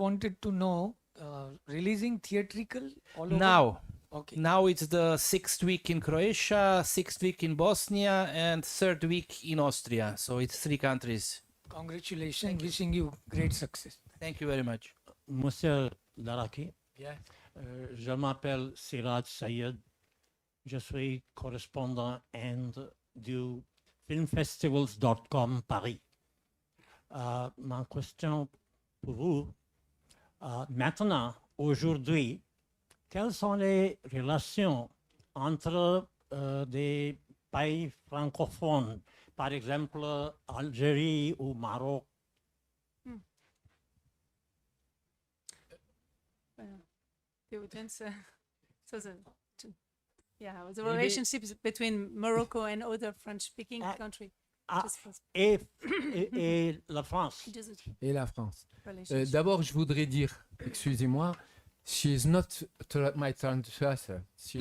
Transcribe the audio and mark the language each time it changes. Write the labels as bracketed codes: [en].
[en] wanted to know, releasing theatrical all over? Now, Okay. now it's the 6th week in Croatia, 6th week in Bosnia, and 3rd week in Austria. So it's 3 countries. Congratulations. Wishing you great success. Thank you very much. [fr] Monsieur Laraki, [en] Yeah. [fr] je m'appelle Siraj Sayed. Je suis correspondant du filmfestivals.com Paris. Ma question pour vous, maintenant, aujourd'hui, quelles sont les relations entre des pays francophones, par exemple Algérie ou Maroc? [en] The audience, the relationships between Morocco and other French-speaking countries. [fr] Et la France. Et la France. [en] Relationship. [fr] D'abord, je voudrais dire, excusez-moi, [en] she is not my translator. She is